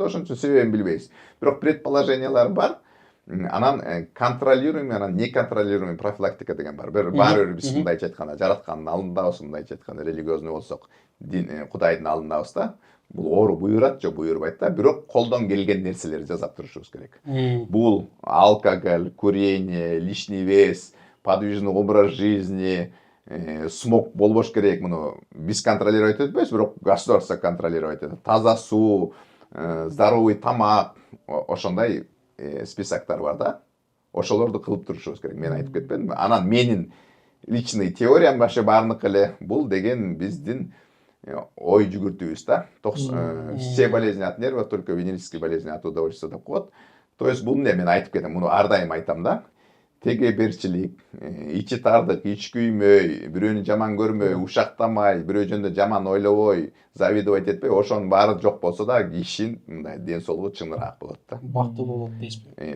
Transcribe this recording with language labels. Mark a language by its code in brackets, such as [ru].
[ky] Ошон үчүн себебин билбейбиз. Бирок предположениялар бар. Анан контролируемый, анан неконтролируемый профилактика деген бар. Баары биз мындайча айтканда жараткандын алдындабыз, мындайча айтканда религиозный болсок, Кудайдын алдындабыз да. Бул оору буйрат же буйрбайт да, бирок колдон келген нерселерди жасап турушубуз керек. Бул алкоголь, [ru] курение, лишний вес, подвижный образ жизни, [ky] смог болбош керек. Муну биз контролировать этпейбиз, бирок государство контролировать этет. Таза суу, здоровый тамак, ошондой списоктор бар да. Ошолорду кылып турушубуз керек. Мен айтып кетпедимби? Анан менин личный теориям башы баарыныкы эле бул деген биздин ой жүгүртүүбүз да. [ru] Все болезни от нерва, только венерические болезни от удовольствия [ky] деп коет. То есть бул эмне мен айтып кетем, муну ар дайым айтам да. Тегеберчилик, ичи тардык, ич күймөй, бирөөнү жаман көрмөй, ушактамай, бирөө жөнүндө жаман ойлобой, завидовать этпей, ошонун баары жок болсо да кишинин мындай ден соолугу чыңыраак болот да. Бактылуу болот дейсизби?